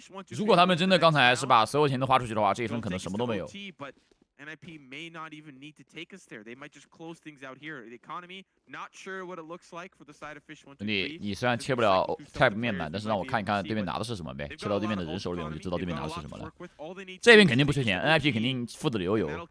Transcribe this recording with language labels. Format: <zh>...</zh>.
<zh>如果他们真的刚才是把所有钱都花出去的话，这一分可能什么都没有。</zh> <en>NIP may not even need to take us there. They might just close things out here. The economy, not sure what it looks like for the side of Fish123.</en> <zh>你虽然切不了 Type 面板，但是让我看一看对面拿的是什么呗。切到对面的人手里，我就知道对面拿的是什么了。这边肯定不缺钱 ，NIP 肯定富得流油。</zh>